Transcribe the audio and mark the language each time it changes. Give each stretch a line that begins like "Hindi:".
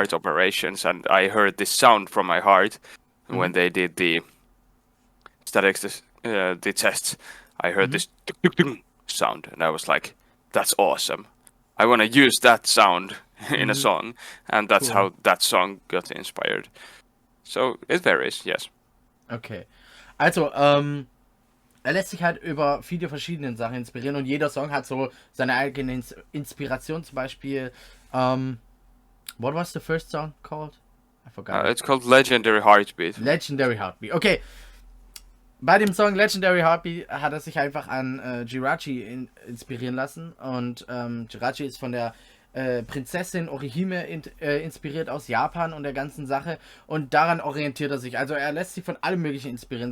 English: heart operations and I heard this sound from my heart when Mhm. they did the statistics, the tests. I heard Mhm. this tuk, tuk, tuk sound and I was like, "That's awesome! I want to use that sound in a Mhm. song," and that's Cool. how that song got inspired. So it varies, yes. Okay.
German: Also, er lässt sich halt über viele verschiedene Sachen inspirieren und jeder Song hat so seine eigene Inspiration. Zum Beispiel,
English: what was the first song called? I forgot it. It's called Legendary Heartbeat. Legendary Heartbeat.
German: Okay, bei dem Song Legendary Heartbeat hat er sich einfach an Jirachi inspirieren lassen. Und Jirachi ist von der Prinzessin Orihime inspiriert aus Japan und der ganzen Sache. Und daran orientiert er sich. Also er lässt sich von allem Möglichen inspirieren.